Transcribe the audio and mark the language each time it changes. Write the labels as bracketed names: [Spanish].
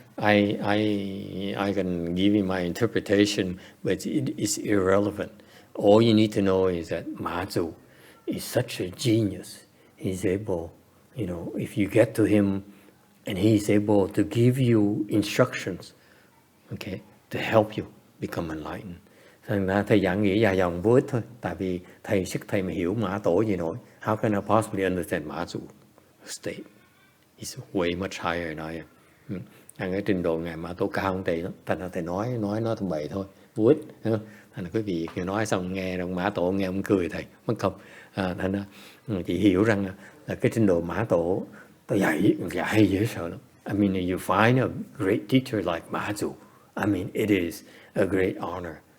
[English] I can give you my interpretation, but it is irrelevant. All you need to know is that MaZu is such a genius. He's able, if you get to him, and he's able to give you instructions, okay, to help you become enlightened. [Vietnamese] Thành ra thầy giảng nghĩa dài dòng vô ích thôi, tại vì sức thầy mà hiểu Mã Tổ gì nổi. [English] How can I possibly understand MaZu state? It's way much higher than I am. [Vietnamese] Cái trình độ ngài Mã Tổ cao hơn thầy lắm. Thành ra thầy nói nó tầm bậy thôi, vô ích. Thành ra quý vị nói xong nghe ông Mã Tổ nghe ông cười thầy, mất không? Thành ra chị hiểu rằng là cái trình độ Mã Tổ tôi dạy dễ sợ lắm. [English] I mean, you find a great teacher like MaZu. I mean, it is a great honor.